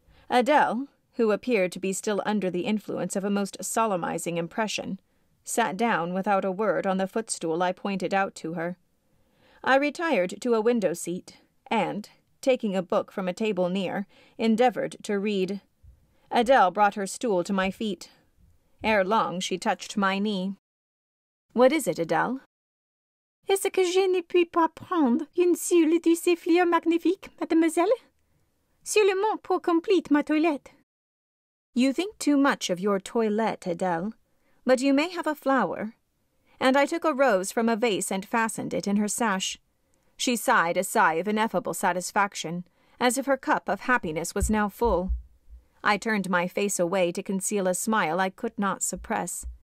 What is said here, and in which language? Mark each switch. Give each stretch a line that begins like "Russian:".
English: Adèle, who appeared to be still under the influence of a most solemnizing impression, sat down without a word on the footstool I pointed out to her. I retired to a window seat, and, taking a book from a table near, endeavoured to read. Adèle brought her stool to my feet. Ere long she touched my knee. "What is it, Adèle?"
French: "Est-ce que je ne puis pas prendre une seule de ces fleurs magnifiques, mademoiselle? Seulement pour complete ma toilette."
English: "You think too much of your toilette, Adèle, but you may have a flower." And I took a rose from a vase and fastened it in her sash. She sighed a sigh of ineffable satisfaction, as if her cup of happiness was now full. I turned my face away to conceal a smile I could not suppress.